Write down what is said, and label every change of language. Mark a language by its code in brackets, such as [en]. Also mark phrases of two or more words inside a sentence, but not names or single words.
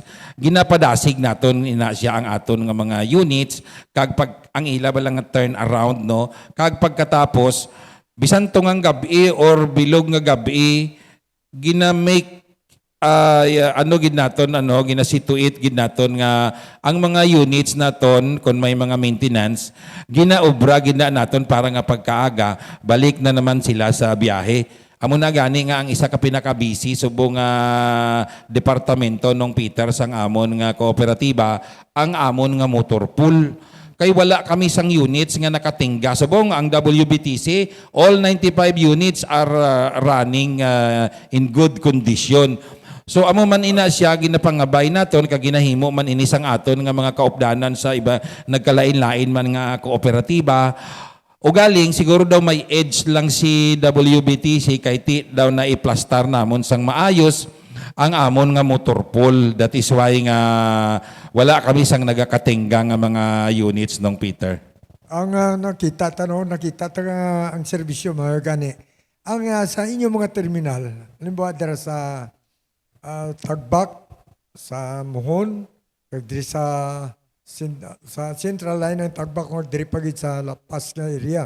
[hil] ginapadasig naton ina siya ang aton nga mga units kag pag ang ila ba lang nga [en] turn around [hil] no, kag pagkatapos bisan tungang gabi or bilog nga gabi gina-make gid naton ginasituate gid naton nga ang mga units naton kung may mga maintenance ginaobra gid na naton para nga pagkaaga balik na naman sila sa biyahe Amo na gani nga ang isa ka pinaka-busy subong departamento nung Peter sang amon nga kooperatiba ang amon nga motor pool. Kay wala kami sang units nga nakatingga. Subong ang WBTC, [en] all 95 units are running in good condition. [hil] So amo man ina siya ginapangabay naton kag ginahimo man ini sang aton nga mga kaupdanan sa iba nagkalain-lain man nga kooperatiba. O galing, siguro daw may edge lang si WBTC kay ti daw na iplastar namon sang maayos ang amon nga motor pool. [en] That is why [hil] nga wala kami sang nagakatingga nga mga units nung Peter. Ang nakita ang serbisyo mga gani. Ang sa inyong mga terminal, halimbawa dira sa Tagbak, sa Muhon, kag diri sa central line ng Tagbak or diri pagit sa La Paz nga area.